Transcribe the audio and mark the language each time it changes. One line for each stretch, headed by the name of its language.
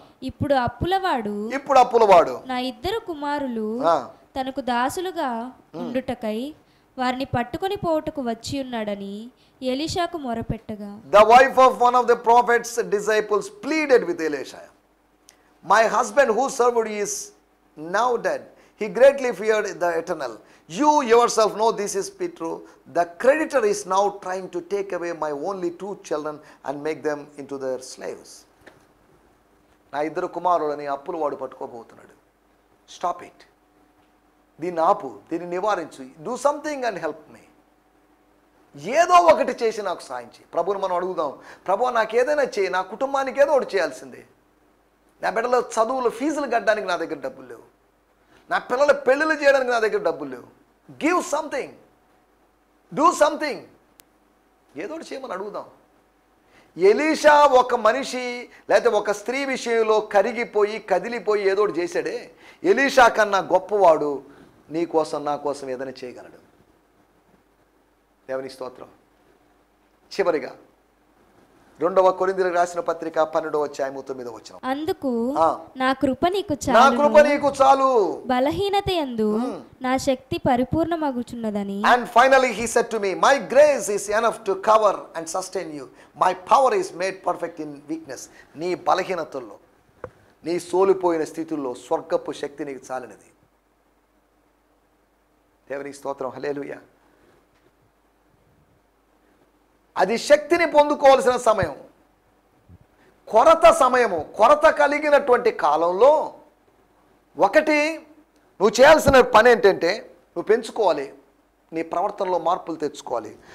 Telugu: ఇప్పుడు అప్పులవాడు నా 2 కుమారులు తనకు దాసులుగా ఉండుటకై వారిని పట్టుకొని పోవుటకు వచ్చి ఉన్నాడని ఎలీషాకు మొరపెట్టగా,
English: The wife of one of the prophet's disciples pleaded with Elisha, My husband who served is now dead. He greatly feared the eternal. You yourself know this is true. The creditor is now trying to take away my only 2 children and make them into their slaves.
Telugu: నా 2 కుమారులని అప్పులు వాడు పట్టుకోబోతున్నాడు.
English: Stop it.
Telugu: దీన్ని ఆపు, దీన్ని నివారించు.
English: Do something and help me.
Telugu: ఏదో ఒకటి చేసి నాకు సాయం చేయి. ప్రభుని మనం అడుగుదాం, ప్రభు నాకు ఏదైనా చేయి, నా కుటుంబానికి ఏదో ఒకటి చేయాల్సిందే. నా బిడ్డల చదువులు ఫీజులు కట్టడానికి నా దగ్గర డబ్బులు లేవు, నా పిల్లల పెళ్ళిళ్ళు చేయడానికి నా దగ్గర డబ్బులు లేవు.
English: Give something, do something.
Telugu: ఏదో ఒకటి చేయమని అడుగుదాం. ఎలీషా ఒక మనిషి లేకపోతే ఒక స్త్రీ విషయంలో కదిలిపోయి ఏదో ఒకటి చేశాడే. ఎలీషా కన్నా గొప్పవాడు నీ కోసం నా కోసం ఏదైనా చేయగలడు. దేవుని స్తోత్రం. చివరిగా 2వ కొరింథీయులకు రాసిన పత్రిక 12వ అధ్యాయము 9వ వచనం. అందుకు ఆ. నా కృప నీకు నా కృప చాలు, నీకు చాలు. బలహీనత యందు నా శక్తి పరిపూర్ణమగుచున్నదని.
English: And finally he said to me, my grace is enough to cover and sustain you. My power is made perfect in weakness.
Telugu: నీ బలహీనతల్లో, నీ సోలిపోయిన స్థితుల్లో స్వర్గపు శక్తి నీకు చాలినది. దేవునికి స్తోత్రం, హల్లెలూయా. అది శక్తిని పొందుకోవాల్సిన సమయం, కొరత సమయము, కొరత కలిగినటువంటి కాలంలో ఒకటి నువ్వు చేయాల్సిన పని ఏంటంటే నువ్వు పెంచుకోవాలి, నీ ప్రవర్తనలో మార్పులు తెచ్చుకోవాలి.